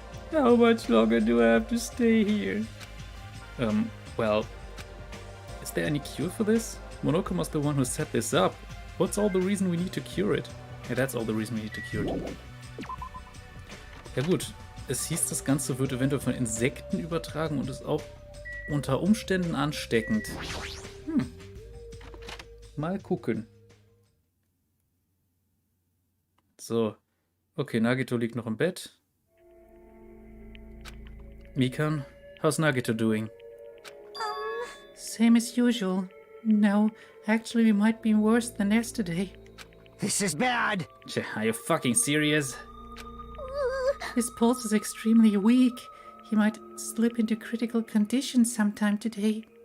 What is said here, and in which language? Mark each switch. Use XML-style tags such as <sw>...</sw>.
<en>How much longer do I have to stay here? Well, is there any cure for this? Monokuma's the one who set this up. What's all the reason we need to cure it? Yeah, that's all the reason we need to cure it.</en> <de>Ja gut, Es hieß, das Ganze wird eventuell von Insekten übertragen und ist auch unter Umständen ansteckend. Mal gucken. So. Okay, Nagito liegt noch im Bett.</de> <en>Mikan, how's Nagito doing? Same as usual. No, actually we might be worse than yesterday. This is bad. Are you fucking serious? His pulse is extremely weak. He might slip into critical condition sometime today.</en>